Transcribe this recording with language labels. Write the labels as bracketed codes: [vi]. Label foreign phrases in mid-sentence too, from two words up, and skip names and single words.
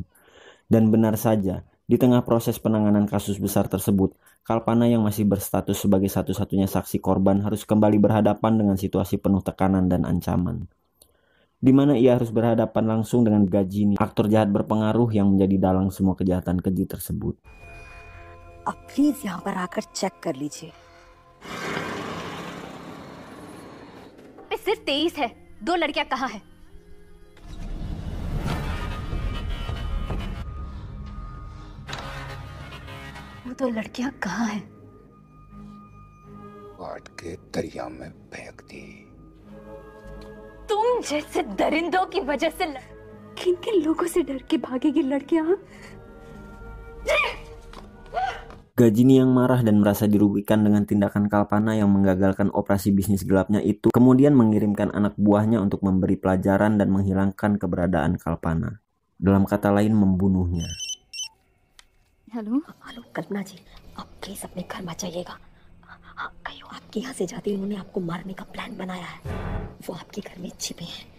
[id] Dan benar saja, di tengah proses penanganan kasus besar tersebut, Kalpana yang masih berstatus sebagai satu-satunya saksi korban harus kembali berhadapan dengan situasi penuh tekanan dan ancaman, di mana ia harus berhadapan langsung dengan Gajini, aktor jahat berpengaruh yang menjadi dalang semua kejahatan keji tersebut. [hi] आप प्लीज यहाँ पर आकर चेक कर लीजिए. सिर्फ 23 है. 2 लड़कियां कहाँ है? वो 2 लड़कियां कहाँ है? काट के दरिया में फेंक दी. तुम जैसे दरिंदों की वजह से किन किन लोगों से डर के भागेगी लड़कियां? [id] Gajini yang marah dan merasa dirugikan dengan tindakan Kalpana yang menggagalkan operasi bisnis gelapnya itu, kemudian mengirimkan anak buahnya untuk memberi pelajaran dan menghilangkan keberadaan Kalpana. Dalam kata lain, membunuhnya. [en] hello hello [hi] कल्पना जी, आप प्लीज अपने घर में जाइएगा. कहीं आपके यहाँ से जाते उन्होंने आपको मारने का प्लान बनाया है. वो आपके घर में छिपे हैं.